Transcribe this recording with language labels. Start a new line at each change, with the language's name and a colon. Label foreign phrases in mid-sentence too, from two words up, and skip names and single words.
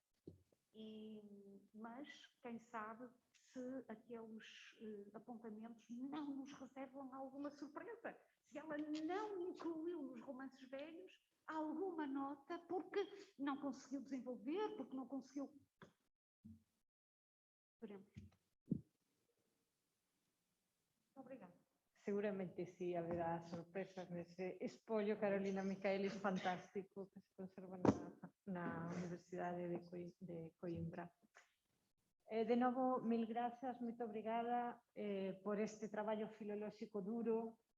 Portuguese: Mas, quem sabe, se aqueles apontamentos não nos reservam alguma surpresa. Se ela não incluiu nos romances velhos alguma nota porque não conseguiu desenvolver, porque não conseguiu... Veremos. Obrigada.
Galician: Seguramente sí, haberá sorpresas nese espolio Carolina Michaelis fantástico que se conserva na Universidade de Coimbra. De novo, mil grazas, moito obrigada por este traballo filolóxico duro.